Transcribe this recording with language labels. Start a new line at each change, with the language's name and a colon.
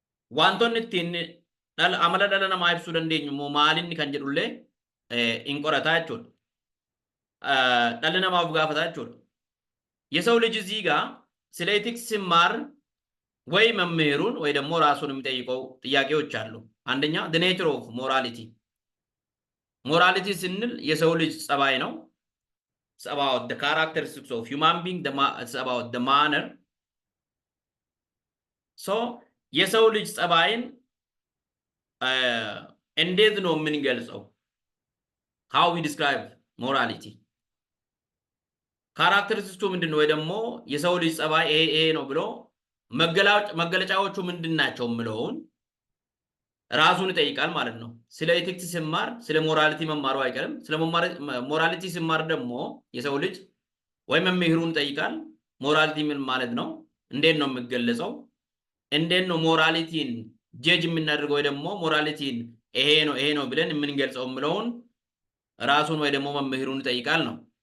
Oromo: Wantoonni ittiin amala dhala namaa ibsuu dandeenyu immoo maalinni kan jedhullee in qorataa jechuudha. Dhalli namaaf gaafataa jechuudha.
Amharic: የሰው ልጅ እዚህ ጋር ስለ ኤቲክስ ሲማር ወይ መምህሩን ወይ ደግሞ ራሱን የሚጠይቀው ጥያቄዎች አሉ። አንደኛ
English: the nature of morality.
Amharic: Morality ስንል የሰው ልጅ ጸባይ ነው.
English: It's about the characteristics of human being, it's about the manner.
Amharic: So የሰው ልጅ ጸባይን እንዴት ነው የምንገልጸው?
English: How we describe morality.
Amharic: ካራክተሪስቲክሱ ምንድነው ወይ ደግሞ የሰው ልጅ ጸባይ ይሄ ነው ብሎ መገለጫዎቹ ምንድናቸው ምለውን ራሱን ይጠይቃል ማለት ነው። ስለ ኤቲክስ ሲማር ስለ ሞራሊቲ መማሩ አይቀርም። ስለ ሞራሊቲ ሲማር ደግሞ የሰው ልጅ ወይ መምህሩን ይጠይቃል። ሞራሊቲ ምን ማለት ነው? እንዴት ነው የሚገለጸው? እንዴት ነው ሞራሊቲን ጀጅ የምናደርገው? ወይ ደግሞ ሞራሊቲን ይሄ ነው ብለን የምንገልጸው የምለውን ራሱን ወይ ደግሞ መምህሩን ይጠይቃል ነው።